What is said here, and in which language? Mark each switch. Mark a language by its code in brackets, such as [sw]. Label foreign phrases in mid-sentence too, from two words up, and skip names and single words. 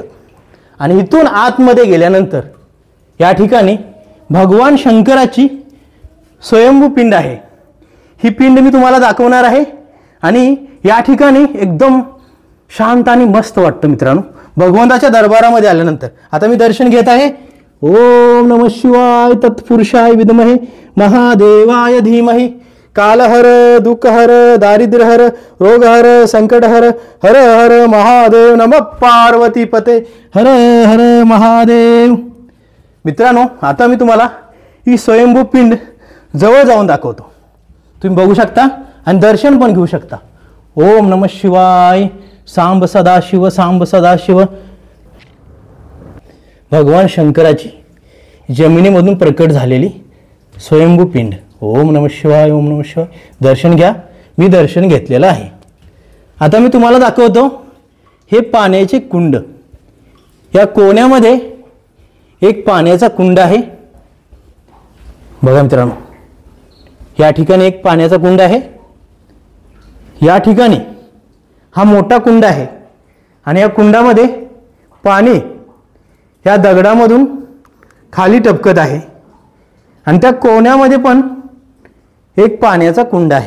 [mr] आणि इथून आतमध्ये गेल्यानंतर या ठिकाणी भगवान शंकराची स्वयंभू पिंड आहे। ही पिंड मी तुम्हाला दाखवणार आहे, आणि या ठिकाणी एकदम शांत आणि मस्त वाटतं मित्रांनो भगवंताच्या दरबारामध्ये आल्यानंतर। आता मी दर्शन घेत आहे। [sa] ओम नमः शिवाय, तत्पुरुषाय विद्महे महादेवाय धीमहि, कालहर, दुःखहर, दारिद्र्यहर, रोगहर, संकटहर, हर हर महादेव, नमः पार्वती पते, हर हर महादेव। [mr] मित्रांनो, आता मी तुम्हाला ही स्वयंभू पिंड जवळ जाऊन दाखवतो। तुम्ही बघू शकता आणि दर्शन पण घेऊ शकता। [sa] ओम नमः शिवाय। सांब सदाशिव, सांब सदाशिव। [mr] भगवान शंकराची जमिनीमधून प्रकट झालेली स्वयंभू पिंड। [sa] ओम नमः शिवाय, ओम नमः शिवाय। [mr] दर्शन घ्या, मी दर्शन घेतलेलं आहे। आता मी तुम्हाला दाखवतो हे पाण्याचे कुंड। या कोण्यामध्ये एक पाण्याचा कुंड आहे बघा मित्रांनो, या ठिकाणी एक पाण्याचा कुंड आहे, या ठिकाणी हा मोठा कुंड आहे आणि या कुंडामध्ये पाणी या दगडामधून खाली टपकत आहे आणि त्या कोण्यामध्ये पण एक पाण्याचा कुंड आहे।